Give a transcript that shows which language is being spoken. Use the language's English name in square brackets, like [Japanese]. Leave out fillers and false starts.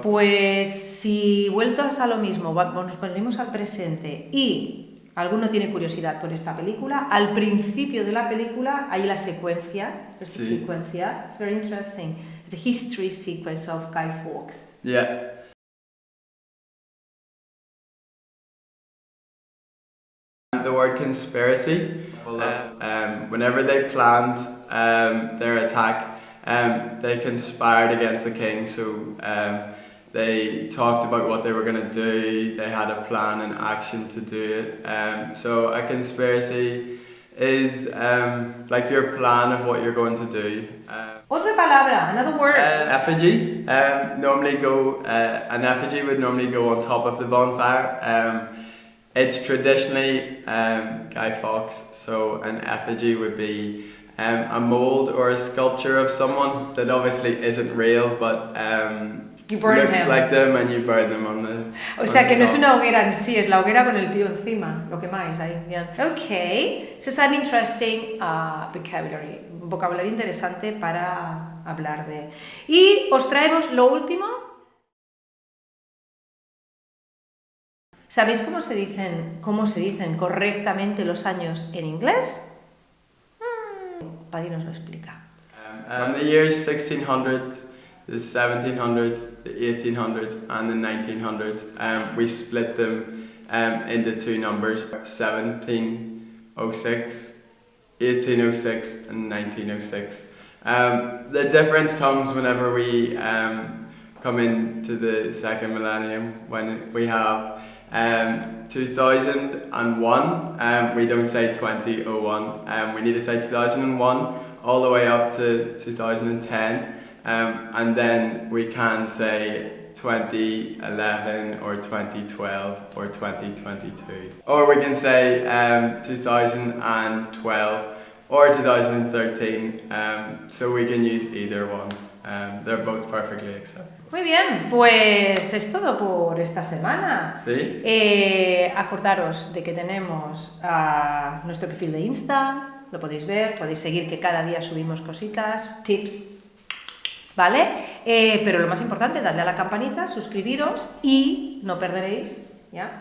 [Spanish] pues si vueltos a lo mismo, nos ponemos al presente y alguno tiene curiosidad por esta película, al principio de la película hay la secuencia. [English] There's a sequence, yeah? It's very interesting. It's the history sequence of Guy Fawkes. Yeah. The word conspiracy, whenever they planned their attack, they conspired against the king, so they talked about what they were going to do, they had a plan and action to do it. So a conspiracy is like your plan of what you're going to do. [Spanish] Otra palabra, [English] another word. Effigy. An effigy would normally go on top of the bonfire. It's traditionally Guy Fawkes, so an effigy would be a mould or a sculpture of someone that obviously isn't real, but looks like them, and you burn them on the. [Spanish] O sea que no es una hoguera en sí, es la hoguera con el tío encima, lo quemáis ahí. Bien. [English] Okay, so some interesting vocabulary, [Spanish] un vocabulario interesante para hablar de. Y os traemos lo último. ¿Sabéis cómo se dicen correctamente los años en inglés? Paddy nos lo explica. [English] From the years 1600s, the 1700s, the 1800s and the 1900s, we split them into 2 numbers, 1706, 1806 and 1906. The difference comes whenever we come into the second millennium, when we have 2001, we don't say 2001, we need to say 2001 all the way up to 2010, and then we can say 2011 or 2012 or 2022. Or we can say 2012 or 2013, so we can use either one. They're both perfectly acceptable. [Spanish] Muy bien, pues es todo por esta semana. ¿Sí? Acordaros de que tenemos nuestro perfil de Insta, lo podéis ver, podéis seguir que cada día subimos cositas, tips, ¿vale? Pero lo más importante, dadle a la campanita, suscribiros y no perderéis, ¿ya?